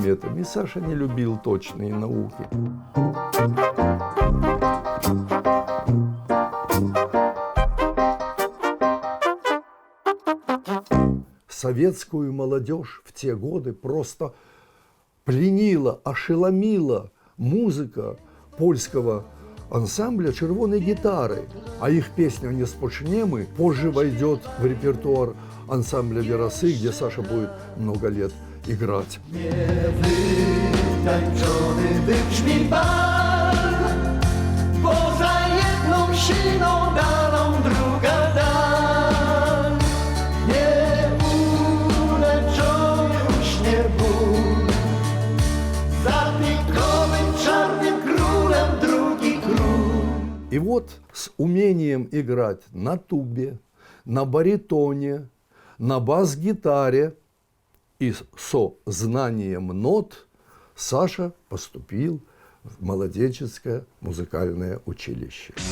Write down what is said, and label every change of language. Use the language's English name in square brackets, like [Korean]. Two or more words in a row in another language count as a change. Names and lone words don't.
[Russian] И Саша не любил точные науки. Советскую молодежь в те годы просто пленила, ошеломила музыка польского ансамбля «Червоной гитары», а их песня «Не спочнемы» позже войдет в репертуар ансамбля «Верасы», где Саша будет много лет играть. [Polish] Tańczony wybrzmi bal, poza jedną silną dalą druga dal. Nie uleczony uśnie ból, za pikowym czarnym królem drugi król. [Russian] И вот с умением играть на тубе, на баритоне, на бас-гитаре и со знанием нот Саша поступил в младенческое музыкальное училище.